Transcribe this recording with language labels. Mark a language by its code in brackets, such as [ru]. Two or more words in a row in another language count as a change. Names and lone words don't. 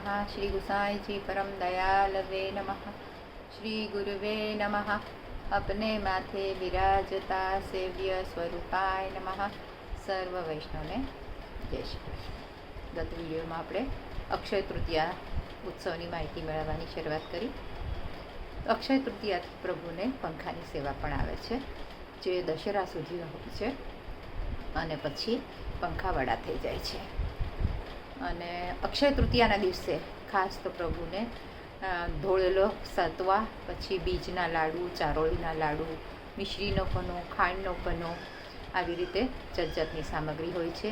[sa] श्री गुसाई जी परम दयालवे नमः। श्री गुरुवे नमः। अपने माथे विराजता सेव्य स्वरूपाय नमः। [gu] સર્વ વૈષ્ણવને જય શ્રી કૃષ્ણ। ગત વિડિયોમાં આપણે અક્ષય તૃતીયા ઉત્સવની માહિતી मेळवવાની શરૂઆત કરી। અક્ષય તૃતીયા પ્રભુને પંખાની સેવા પણ આવે છે, જે દશહરા સુધી હોય છે અને પછી પંખાવાળા થઈ જાય છે। અને અક્ષય તૃતીયાના દિવસે ખાસ તો પ્રભુને ધોળેલો સત્વા, પછી બીજના લાડુ, ચારોળીના લાડુ, મિશ્રીનો પનો, ખાંડનો પનો, આવી રીતે જાતની સામગ્રી હોય છે।